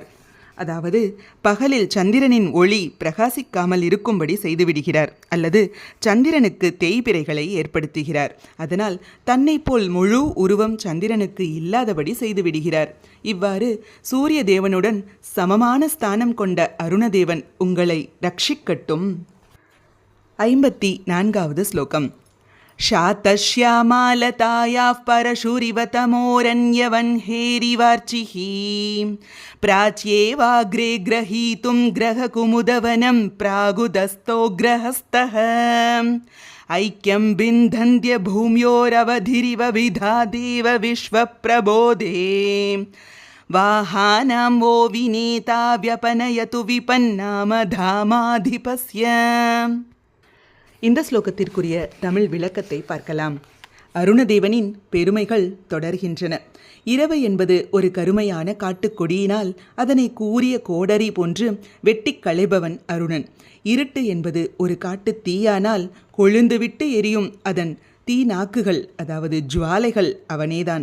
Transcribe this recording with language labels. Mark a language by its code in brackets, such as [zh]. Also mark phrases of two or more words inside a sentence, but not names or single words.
[ta] அதாவது பகலில் சந்திரனின் ஒளி பிரகாசிக்காமல் இருக்கும்படி செய்துவிடுகிறார், அல்லது சந்திரனுக்கு தேய்பிரைகளை ஏற்படுத்துகிறார். அதனால் தன்னை போல் முழு உருவம் சந்திரனுக்கு இல்லாதபடி செய்துவிடுகிறார். இவ்வாறு சூரிய தேவனுடன் சமமான ஸ்தானம் கொண்ட அருணதேவன் உங்களை ரட்சிக்கட்டும். 54வது ஸ்லோகம். [sa] शातश्यामालतायाः परशुरिव तमोरन्यवह्नेरिवार्चिः प्राच्येवाग्रे ग्रहीतुं ग्रहकुमुदवनं प्रागुदस्तो ग्रहस्थः ऐक्यं बिन्धन्त्य भूम्योरवधिरिव विधादेव विश्वप्रबोधे वाहानां वो विनेता व्यपनयतु विपन्नामधामाधिपस्य. [ta] இந்த ஸ்லோகத்திற்குரிய தமிழ் விளக்கத்தை பார்க்கலாம். அருணதேவனின் பெருமைகள் தொடர்கின்றன. இரவு என்பது ஒரு கருமையான காட்டுக்கொடியினால் அதனை கூரிய கோடரி போன்று வெட்டி களைபவன் அருணன். இருட்டு என்பது ஒரு காட்டு தீயானால் கொழுந்துவிட்டு எரியும் அதன் தீ நாக்குகள், அதாவது ஜுவாலைகள் அவனேதான்.